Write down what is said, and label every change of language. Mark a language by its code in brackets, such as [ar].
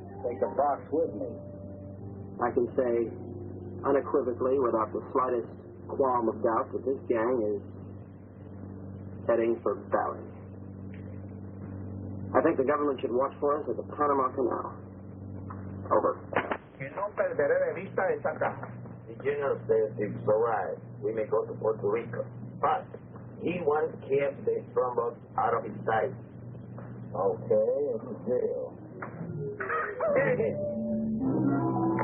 [en] Take the box with me. I can say unequivocally, without the slightest qualm of doubt, that this gang is heading for Bali. I think the government should watch for us at the Panama Canal. Over. [es] Que no perderé de vista esa casa. [en] The general says it's all right. We may go to Puerto Rico. But he wants to keep the strongbox out of his sight. Okay, it's a deal. Here it is.